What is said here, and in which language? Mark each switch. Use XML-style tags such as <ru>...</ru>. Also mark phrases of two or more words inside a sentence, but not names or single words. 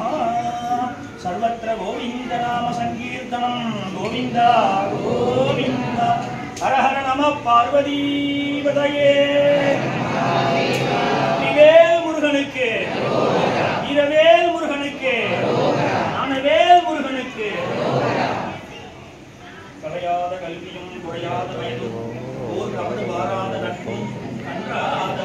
<sa>सर्वत्र गोविंद नाम संकीर्तनं गोविंद गोविंद। हर हर नमः पार्वती पतये।</sa> <ta>வேல் முருகனுக்கே வீரவேல் முருகனுக்கே ஞானவேல் முருகனுக்கு கலையாத கல்வியும் குறையாத வயதும் ஓர் கவடு வாராத நட்பும் கன்றாத</ta>